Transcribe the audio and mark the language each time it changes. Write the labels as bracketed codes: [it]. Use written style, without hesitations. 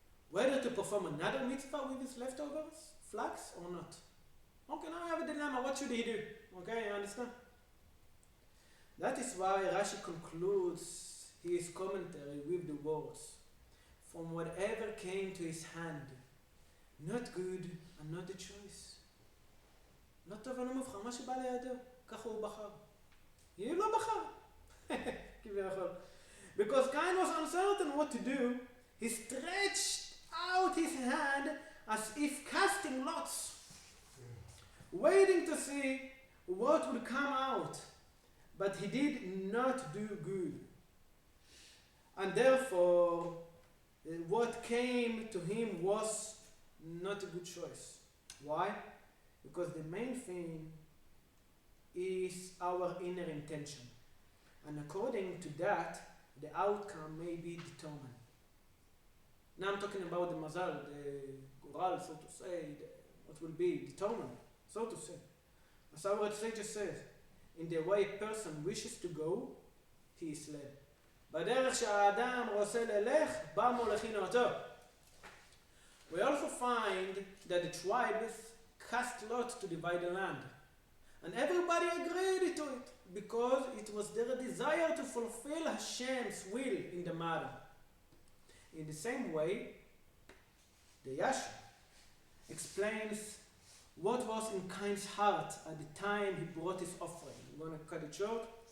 [en] Whether to perform another mitzvah with his leftovers, flax, or not. Okay, now I have a dilemma. What should he do? Okay, you understand? That is why Rashi concludes his commentary with the words, from whatever came to his hand, not good and not the choice. [he] לא טוב ולא מבחר, מה שבא לידו, ככה הוא בחר. הוא לא בחר. כביכול. [en] Because Cain was uncertain what to do, he stretched out his hand as if casting lots, waiting to see what would come out. But he did not do good. And therefore, what came to him was not a good choice. Why? Because the main thing is our inner intention. And according to that, the outcome may be determined. Now I'm talking about the mazal, the goral, so to say, what will be determined, so to say. As our sage says, in the way a person wishes to go, he is led. [he] בדרך שהאדם רוצה ללך, בא מולכין אותו. [en] We also find that the tribes cast lot to divide the land. And everybody agreed to it, because it was their desire to fulfill Hashem's will in the matter. In the same way, the Yasha explains what was in Cain's heart at the time he brought his offering. I'm going to cut it short.